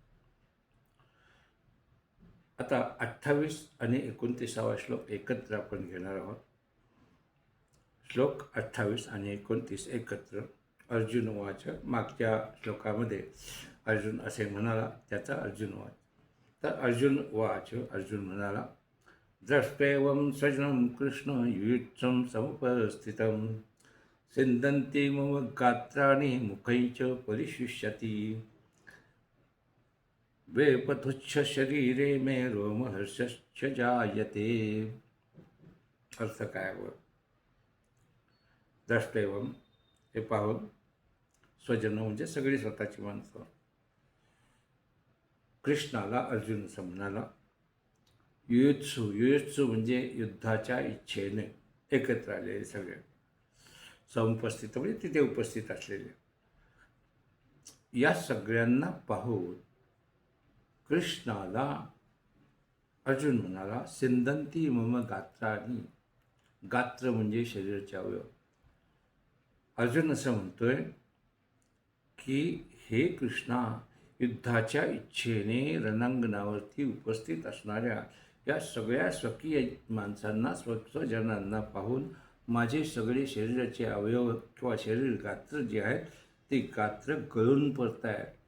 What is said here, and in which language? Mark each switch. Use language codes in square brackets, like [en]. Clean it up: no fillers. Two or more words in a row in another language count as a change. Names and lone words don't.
[mr] आता 28 आणि 29वा श्लोक एकत्र आपण घेणार आहोत. श्लोक 28 आणि 29 एकत्र. [sa] अर्जुन उवाच, [mr] मागच्या श्लोकामध्ये अर्जुन असे म्हणाला, त्याचा [sa] अर्जुन उवाच. तर अर्जुन उवाच, [mr] अर्जुन म्हणाला, [sa] द्रष्ट्वेवं स्वजनं कृष्ण युयुत्सं समुपस्थितं सिंदन्ति मम गात्राणि मुखैश्च परिशुष्यति वेपथुच्छ शरीरे मे रोमहर्षश्च जायते. [mr] अर्थ काय व द्रष्टैवम हे पाहून, स्वजन म्हणजे सगळी स्वतःची माणसं, कृष्णाला अर्जुन असं म्हणाला. युयुत्सु, युयुत्सु म्हणजे युद्धाच्या इच्छेने एकत्र आलेले सगळे, समुपस्थित म्हणजे तिथे उपस्थित असलेले, या सगळ्यांना पाहून कृष्णाला अर्जुन म्हणाला, [sa] सिंदंती मम गात्राणी, [mr] गात्र म्हणजे शरीराचे अवयव. अर्जुन असं म्हणतोय की हे कृष्णा, युद्धाच्या इच्छेने रणांगणावरती उपस्थित असणाऱ्या या सगळ्या स्वकीय माणसांना, स्वजनांना पाहून माझे सगळे शरीराचे अवयव किंवा शरीर गात्र जे आहेत ते गात्र गळून पडत आहे.